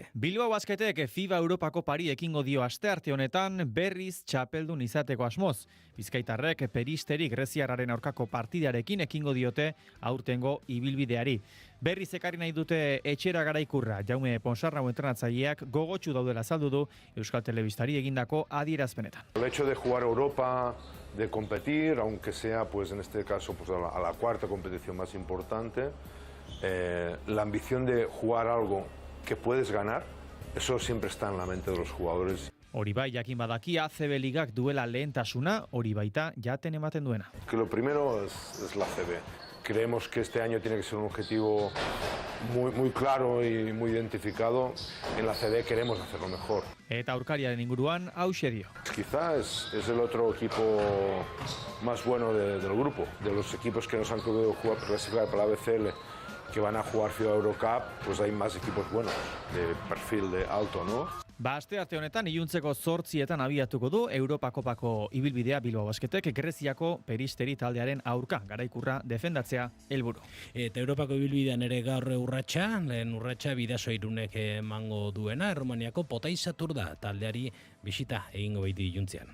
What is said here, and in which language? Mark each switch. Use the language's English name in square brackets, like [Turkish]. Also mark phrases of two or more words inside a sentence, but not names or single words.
[Basque] Bilbao Basketek FIBA Europa Kopari ekingo dio astearte honetan berriz txapeldun izateko asmoz. Bizkaitarrek Peristeri greziarraren aurkako partidarekin ekingo diote aurtengo ibilbideari. Berriz ekarri nahi dute etxera garaikurra. Jaume Ponsarnau entrenatzaileak gogotsu daudela azaldu du Euskal Telebistari egindako adierazpenetan. [Spanish] El hecho de jugar Europa, de competir, aunque sea pues en este caso pues a la cuarta competición más importante, la ambición de jugar algo que puedes ganar, eso siempre está en la mente de los jugadores. [Basque] Hori bai, jakin badaki ACB ligak duela lehentasuna, hori baita jaten ematen duena. [Spanish] Que lo primero es la ACB, creemos que este año tiene que ser un objetivo muy claro y muy identificado. En la CD queremos hacerlo mejor. [Basque] Eta aurkariaren inguruan hauxe dio. [Spanish] Quizá es el otro equipo más bueno del grupo, de los equipos que nos han podido clasificar para la BCL, que van a jugar FIBA Eurocup, pues hay más equipos buenos, de perfil de alto, ¿no? [Basque] Astearte honetan iluntzeko 8etan abiatuko du Europa Kopako ibilbidea Bilbao Basketek Greziako Peristeri taldearen aurka garaikurra defendatzea helburu. Eta Europako ibilbidean ere gaur lehen urratsa Bidasoa Irunek emango duena, Errumaniako Potaisatur da taldeari bisita egingo baiti iluntzean.